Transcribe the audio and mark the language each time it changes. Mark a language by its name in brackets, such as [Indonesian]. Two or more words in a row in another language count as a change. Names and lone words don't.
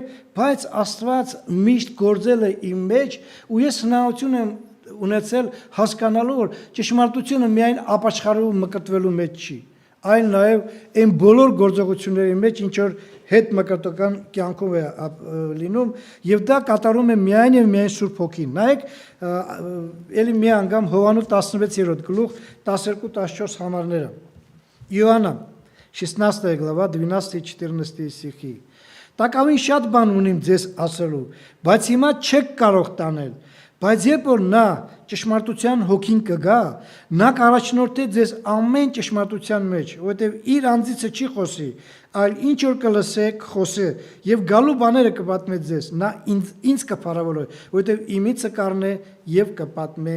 [Armenian] բայց Աստված միշտ գործել է իմ մեջ, ու ես հնարավորություն եմ ունեցել հասկանալու, որ ճշմարտությունը միայն ապաշխարելու մկրտվելու մեջ չի, այլ նաև այն բոլոր գործողությունների մեջ, ինչ որ հետ մկրտական կյանքով է լինում, եւ դա կատարում է միայն եւ միայն Սուրբ Հոգին։ Նայեք, ելի մի անգամ Հովհաննես 16-րդ գլուխ 12-14 համարները։ [Russian] Иоанна 16 глава 12-14 стихи։ [Armenian] Տակավին շատ բան ունիմ ձեզ ասելու, բայց հիմա չեք կարող տանել։ Բայց երբ որ նա ճշմարտության հոգին կգա, նա կառաջնորդի ձեզ ամեն ճշմարտության մեջ, որովհետև իր անձիցը չի խոսի, այլ ինչ որ կլսեք, խոսե, եւ գալու բաները կպատմե ձեզ, նա ինձ կփառավորի, որովհետև իմիցը կառնե եւ կպատմե